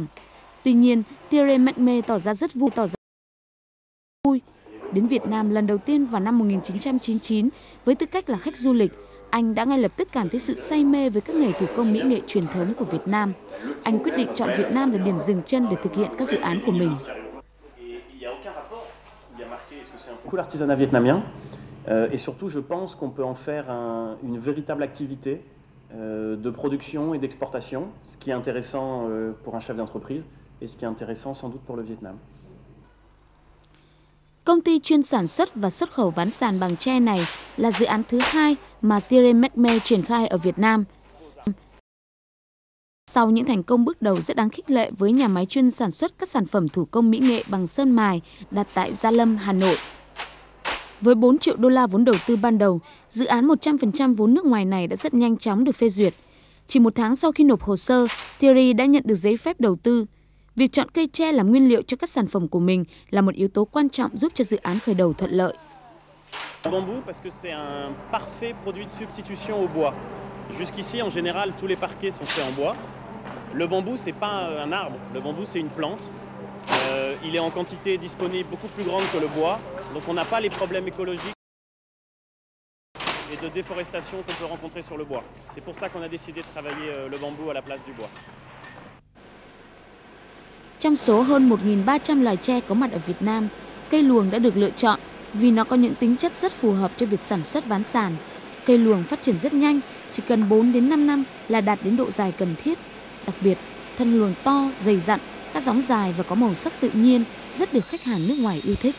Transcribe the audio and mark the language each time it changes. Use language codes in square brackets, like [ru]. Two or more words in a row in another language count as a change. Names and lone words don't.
[vi] Tuy nhiên, Thierry McMay tỏ ra rất vui. Đến Việt Nam lần đầu tiên vào năm 1999 với tư cách là khách du lịch, anh đã ngay lập tức cảm thấy sự say mê với các nghề thủ công mỹ nghệ truyền thống của Việt Nam. Anh quyết định chọn Việt Nam là điểm dừng chân để thực hiện các dự án của mình. [fr] L'artisanat vietnamien et surtout je pense qu'on peut en faire une véritable activité de production et d'exportation, ce qui est intéressant pour un chef d'entreprise et ce qui est intéressant sans doute pour le Vietnam. [vi] Công ty chuyên sản xuất và xuất khẩu ván sàn bằng tre này là dự án thứ hai mà Thierry McMay triển khai ở Việt Nam. Sau những thành công bước đầu rất đáng khích lệ với nhà máy chuyên sản xuất các sản phẩm thủ công mỹ nghệ bằng sơn mài đặt tại Gia Lâm, Hà Nội. Với 4 triệu đô la vốn đầu tư ban đầu, dự án 100% vốn nước ngoài này đã rất nhanh chóng được phê duyệt. Chỉ một tháng sau khi nộp hồ sơ, Thierry đã nhận được giấy phép đầu tư. Việc chọn cây tre làm nguyên liệu cho các sản phẩm của mình là một yếu tố quan trọng giúp cho dự án khởi đầu thuận lợi. [fr] Le bambou parce que c'est un parfait produit de substitution au bois. Jusqu'ici, en général, tous les parquets sont faits en bois. Le bambou, c'est pas un arbre. Le bambou, c'est une plante. Il est en quantité disponible beaucoup plus grande que le bois, donc on n'a pas les problèmes écologiques et de déforestation qu'on peut rencontrer sur le bois. C'est pour ça qu'on a décidé de travailler le bambou à la place du bois. [vi] Trong số hơn 1.300 loài tre có mặt ở Việt Nam, cây luồng đã được lựa chọn vì nó có những tính chất rất phù hợp cho việc sản xuất ván sàn. Cây luồng phát triển rất nhanh, chỉ cần 4 đến 5 năm là đạt đến độ dài cần thiết. Đặc biệt, thân luồng to, dày dặn, các gióng dài và có màu sắc tự nhiên rất được khách hàng nước ngoài yêu thích.